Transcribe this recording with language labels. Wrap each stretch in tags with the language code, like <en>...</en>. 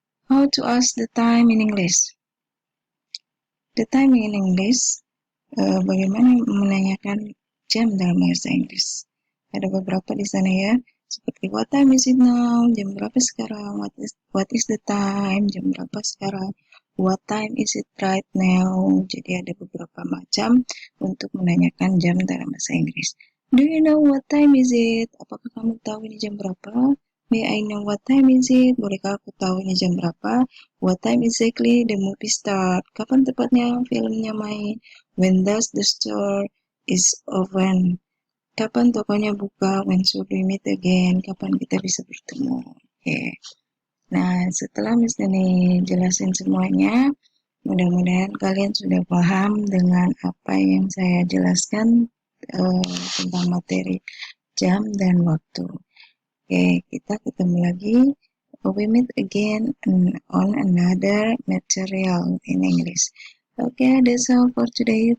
<en>How to ask the time in English? The time in English,</en> <id>bagaimana menanyakan jam dalam bahasa Inggris? Ada beberapa di sana ya, seperti</id> <en>what time is it now?</en> <id>Jam berapa sekarang?</id> <en>What is the time?</en> <id>Jam berapa sekarang?</id> <en>What time is it right now?</en> <id>Jadi ada beberapa macam untuk menanyakan jam dalam bahasa Inggris.</id> <en>Do you know what time is it?</en> <id>Apakah kamu tahu ini jam berapa?</id> <en>May I know what time is it?</en> <id>Bolehkah aku tahu ini jam berapa?</id> <en>What time exactly the movie start?</en> <id>Kapan tepatnya filmnya main?</id> <en>When does the store is open?</en> <id>Kapan tokonya buka?</id> <en>When should we meet again?</en> <id>Kapan kita bisa bertemu? Oke. Nah, setelah Miss Nani jelasin semuanya, mudah-mudahan kalian sudah paham dengan apa yang saya jelaskan tentang materi jam dan waktu. Oke, kita ketemu lagi.</id> <en>We meet again on another material in English. Okay, that's all for today.</en>